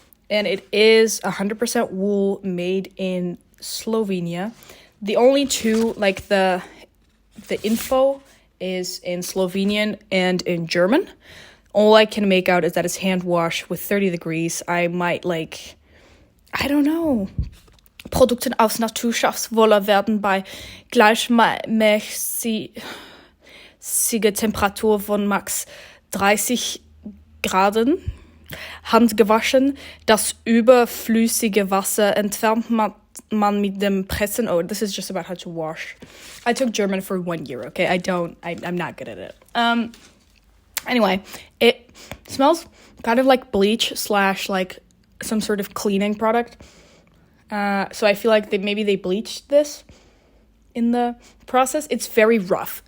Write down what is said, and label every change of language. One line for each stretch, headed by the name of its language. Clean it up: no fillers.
English: And it is 100% wool made in Slovenia. The only 2, like the info is in Slovenian and in German. All I can make out is that it's hand washed with 30 degrees. I might I don't know.
German: Produkten aus Naturschaffenswolle werden bei gleichmäßiger Temperatur von max 30 Graden handgewaschen. Das überflüssige Wasser entfernt man mit dem Pressen.
English: Oh, this is just about how to wash. I took German for 1 year, okay? I'm not good at it. Anyway, it smells kind of like bleach / like some sort of cleaning product. So I feel like maybe they bleached this in the process. It's very rough.